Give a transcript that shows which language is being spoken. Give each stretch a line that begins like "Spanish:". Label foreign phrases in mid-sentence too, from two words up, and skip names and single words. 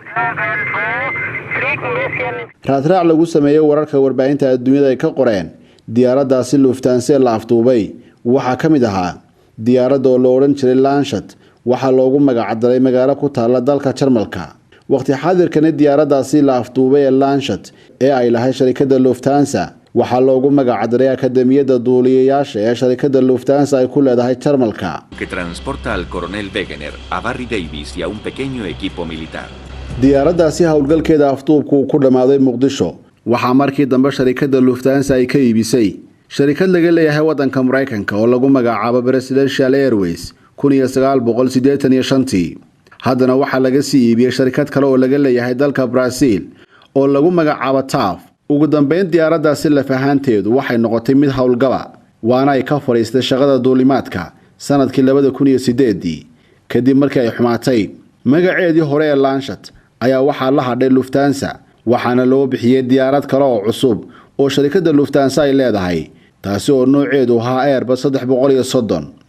Somali: raadraac lagu sameeyay wararka warbaahinta adduunyada ay ka qoreen diyaaraddaasi Lufthansa la afduubay waxaa kamid ahaa diyaaradda oo loo oran jiray Lancet waxaa loogu magacdaray magaalo ku taala dalka Jarmalka waqti xaadirkan diyaaraddaasi la afduubay ee Lancet ee ay lahayd shirkadda Lufthansa waxaa loogu magacdaray akademiyada duuliyayaasha ee shirkadda Lufthansa ay ku leedahay Jarmalka
Spanish: que transporta al coronel Wegener a Barry Davis y a un pequeño equipo militar
Somali: diyaaraddaasi hawlgalkeeda afduubku ku dhamaaday Muqdisho waxaa markii dambe shirkadda Lufthansa ay ka iibisay shirkad laga leeyahay wadanka Mareykanka oo lagu magacaabo Presidential Airways 1985 haddana waxaa laga sii iibiyay shirkad kale oo laga leeyahay dalka Brazil oo lagu magacaabo TAF ugu dambeyn diyaaraddaasi la fahanteedu waxay noqotay mid hawlgaba waana ay ka fariistay shaqada duulimaadka sanadkii 2008 kadib markii ay xumaatay magaceedii hore ee Lancet ayaa waxaa la hadhay Lufthansa waxaana loo bixiyay diyaarad kale oo cusub oo shirkadda Lufthansa ay leedahay taasi oo nooceedu ahaa Airbus 330